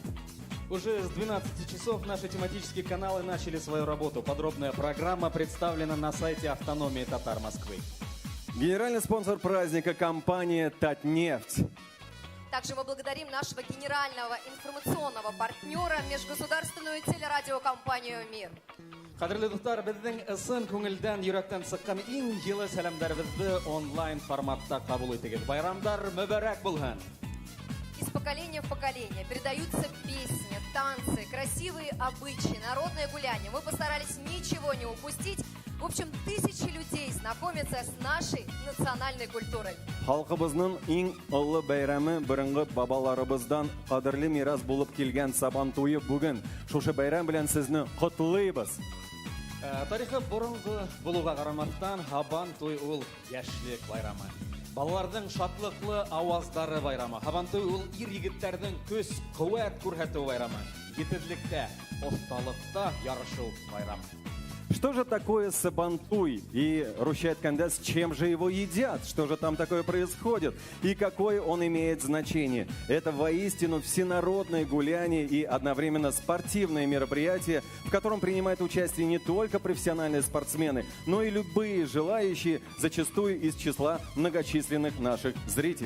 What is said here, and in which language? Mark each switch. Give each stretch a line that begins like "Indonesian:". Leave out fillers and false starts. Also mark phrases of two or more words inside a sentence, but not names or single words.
Russian: Уже с 12 часов наши тематические каналы начали свою работу. Подробная программа представлена на сайте Автономии Татар Москвы. Генеральный спонсор праздника – компания «Татнефть». Также мы благодарим нашего генерального информационного партнера, межгосударственную телерадиокомпанию «Мир».
Tatar: Кадерле достар, безнең ысын күңелдән, йөрәктән сыккан иң җылы сәламнарыбызны онлайн форматта кабул итегез. Байрамдар мүбәрәк булһын.
Russian: Из поколения в поколение передаются песни, танцы, красивые обычаи, народное гуляние. Мы постарались ничего не упустить. В общем, тысячи людей знакомятся с нашей национальной культурой.
Tatar: Халкыбызның иң олы бәйрәме борынгы бабаларыбыздан кадерле мирас булып килгән Сабантуе бүген. Шушы бәйрәм белән сезне котлыйбыз. Тарихы борынгы булуга карамастан, Сабантуй ул яшьлек байрамы. Балалардың шатлыклы аваздары байрамы. Сабантуй ул ир-егетләрнең көч, куәт күрсәтү байрамы. Җитезлектә, осталыкта ярышу байрамы.
Russian: Что же такое Сабантуй? И Рущайт Кандес, с чем же его едят? Что же там такое происходит? И какое он имеет значение? Это воистину всенародное гуляние и одновременно спортивное мероприятие, в котором принимают участие не только профессиональные спортсмены, но и любые желающие, зачастую из числа многочисленных наших зрителей.